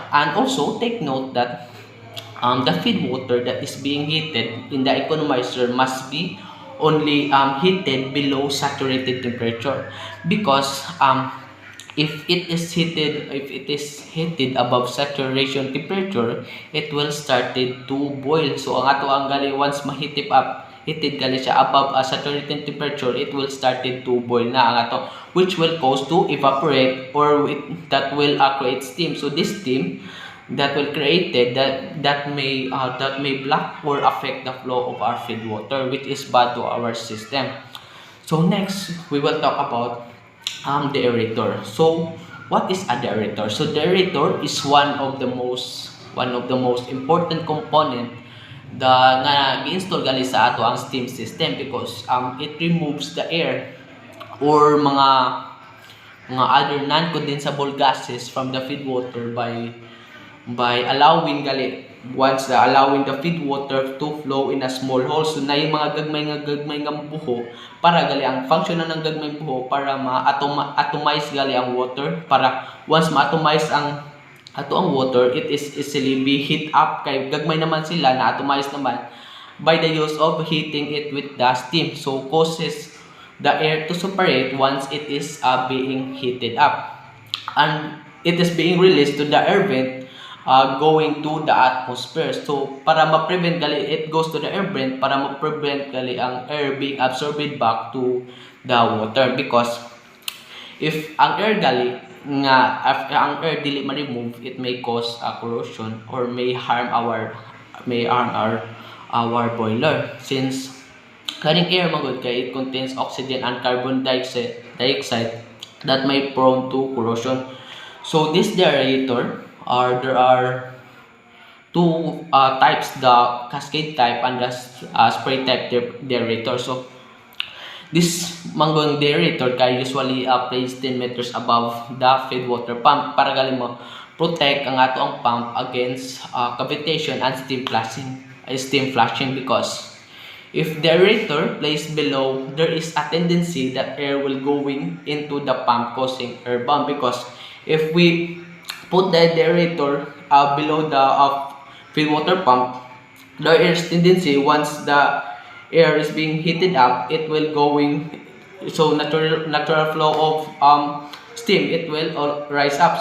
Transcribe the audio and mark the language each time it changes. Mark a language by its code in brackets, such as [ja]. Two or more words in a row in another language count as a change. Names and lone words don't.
[en] And also take note that the feed water that is being heated in the economizer must be only heated below saturated temperature, because if it is heated above saturation temperature, it will started to boil. So [ceb] ang ato ang gali [en] once heated [ceb] gali siya [en] above saturated temperature, it will started to boil [ceb] na ang ato, [en] which will cause to evaporate, or that will create steam. So this steam that will created that may block or affect the flow of our feed water, which is bad to our system. So next we will talk about the aerator. So what is a deaerator? So deaerator is one of the most important component [ceb] nga gi-install gali sa ato ang [en] steam system, because it removes the air or mga other non-condensable gases from the feed water by allowing the feed water to flow in a small hole. [ceb] So na yung mga gagmay nga buho, para gali ang function ng gagmay buho para ma-atomize gali ang water, para once ma-atomize ang water, [en] it is easily be heat up, [ceb] kay gagmay naman sila na atomize naman [en] by the use of heating it with the steam. So causes the air to superheat once it is being heated up, and it is being released to the air vent going to the atmosphere. [ceb] So para ma-prevent gali, [en] it goes to the air vent [ceb] para ma-prevent gali ang [en] air being absorbed back to the water, because if [ceb] ang air dili ma-remove, [en] it may cause corrosion or may harm our boiler, [ceb] since kaning air magud kay [en] it contains oxygen and carbon dioxide that may prone to corrosion. So this deaerator, there are two types, the cascade type and the spray type deaerator. So this manggon deaerator kay usually placed 10 meters above the feed water pump [ceb] para gali mo protect ang ato [en] ang pump against cavitation and steam flushing, because if the aerator placed below, there is a tendency that air will going into the pump causing air bomb, because if we put the aerator below the feed water pump, there is tendency once the air is being heated up, it will going, so natural flow of steam, it will rise up.